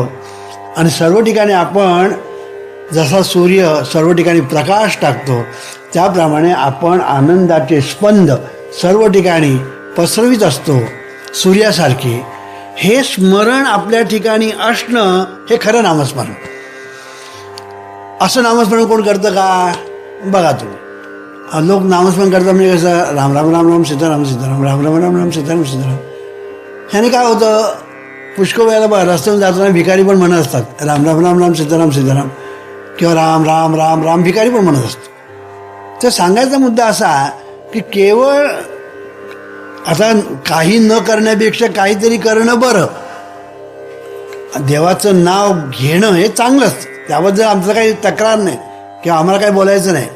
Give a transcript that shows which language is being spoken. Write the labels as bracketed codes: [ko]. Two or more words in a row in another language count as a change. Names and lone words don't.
[mr] आणि सर्व ठिकाणी आपण जसा सूर्य सर्व ठिकाणी प्रकाश टाकतो, त्याप्रमाणे आपण आनंदाचे स्पंद सर्व ठिकाणी पसरवित असतो सूर्यासारखे. हे स्मरण आपल्या ठिकाणी असणं हे खरं नामस्मरण. असं नामस्मरण कोण करतं का? बघा तुम्ही, लोक नामस्मरण करतात म्हणजे कसं, राम राम राम राम सीताराम सीताराम, राम राम राम राम सीताराम सीताराम. ह्याने काय होतं, पुष्कळ वेळेला बघा रस्त्यावर जाताना भिकारी पण म्हणत असतात राम राम राम राम सीताराम सीताराम, किंवा राम राम राम राम भिकारी पण म्हणत असतो. तर सांगायचा मुद्दा असा की केवळ आता काही न करण्यापेक्षा काहीतरी करणं बरं. देवाचं नाव घेणं हे चांगलंच, त्याबद्दल आमचं काही तक्रार नाही किंवा आम्हाला काही बोलायचं नाही.